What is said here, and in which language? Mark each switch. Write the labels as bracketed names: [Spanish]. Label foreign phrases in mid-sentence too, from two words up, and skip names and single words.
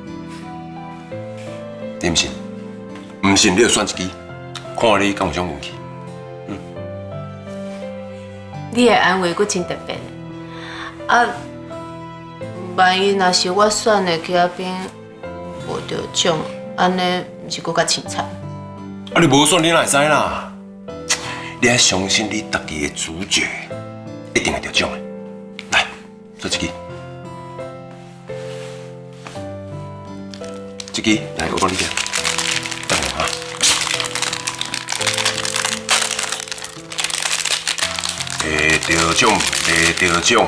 [Min Nan Chinese] 你唔信？唔信你就选一支，看你敢有种运气。你的安慰佫真特别。啊，万一若是我选的去那边无得奖，安尼毋是佫较凄惨？啊，你无选你哪会知啦？你要相信你家己的主角，一定会得奖的。来，做一支。这支来，我帮你点。等我啊。会得奖，会得奖。